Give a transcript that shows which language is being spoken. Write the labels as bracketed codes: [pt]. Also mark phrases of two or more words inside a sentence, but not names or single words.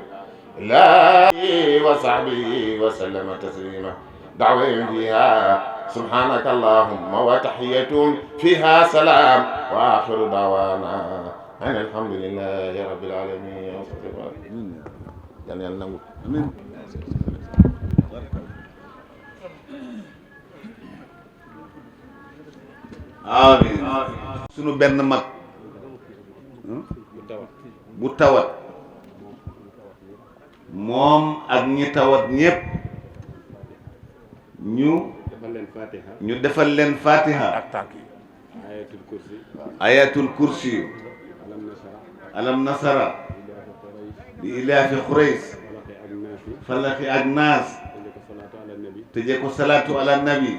[ar] لا وصحبه وسلم تسليما. دعوة فيها سبحانك اللهم وتحية فيها سلام وآخر دعوانا أن الحمد لله رب العالمين. آمين. amiin. [wo] sunu benn mag bu tawat moom ak ñi tawat ñépp ñu defal leen fatiha ak tànk yi ayatul kursi alam nasara bi ilaafi xurays falaqi ak naas tëje ko [ar] صلاة على النبي.